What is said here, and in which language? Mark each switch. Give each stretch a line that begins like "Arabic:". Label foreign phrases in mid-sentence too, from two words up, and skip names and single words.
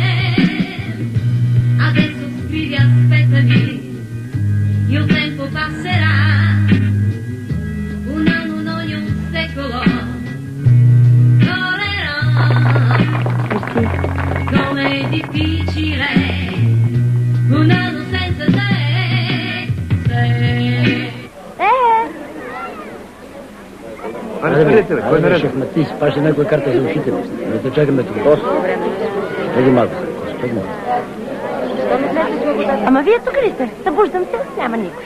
Italian: Adesso scrivi aspettami, il tempo passerà, un anno non è un secolo. Com'è difficile un anno senza te.
Bulgarian: Кой наред? Шахматист, паше някоя карта за ушите. Да те чакаме тук. Чакай малко. Ама вие тук ли сте? Събуждам се, няма никой.